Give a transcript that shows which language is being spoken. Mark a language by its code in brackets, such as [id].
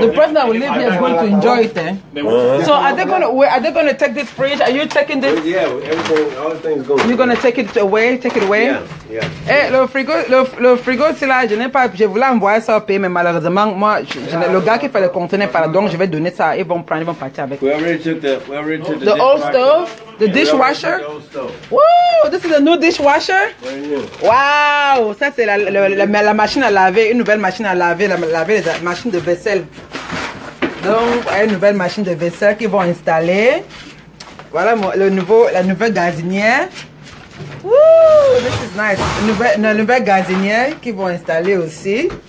[en] The person that will live here is going to enjoy it. Eh? So, are they gonna take this fridge? Are you taking this? Yeah, everything, all the things go. You're gonna take it away? Take it away? Yeah. [fr] Eh, le frigo, c'est là, je voulais envoyer ça au pays, mais malheureusement, moi, le gars qui fait le conteneur, donc je vais donner ça, ils vont partir avec. [en] We already took the The old stove, the dishwasher. The old stove. Woo, this is a new dishwasher. Brand new. [fr] Wow, ça c'est la machine à laver, une nouvelle machine à laver, la machine de vaisselle. Donc, une nouvelle machine de vaisselle qu'ils vont installer. Voilà la nouvelle gazinière. [en] Woo, this is nice. [fr] La nouvelle gazinière qu'ils vont installer aussi.